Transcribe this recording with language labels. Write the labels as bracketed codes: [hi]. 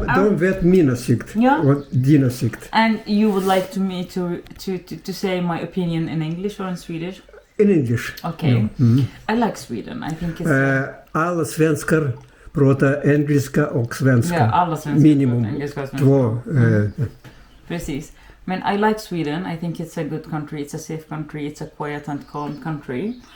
[sv] de vet min åsikt och din åsikt. [en] And you would like me to say my opinion in English or in Swedish? In English. Okay. [sv] Ja. Mm. [en] I like Sweden. I think it's... [sv] Alla svenskar pratar engelska och svenska. Ja, alla svenskar minimum pratar engelska och svenska. Två. Precis. Men [en] I like Sweden. I think it's a good country. It's a safe country. It's a quiet and calm country.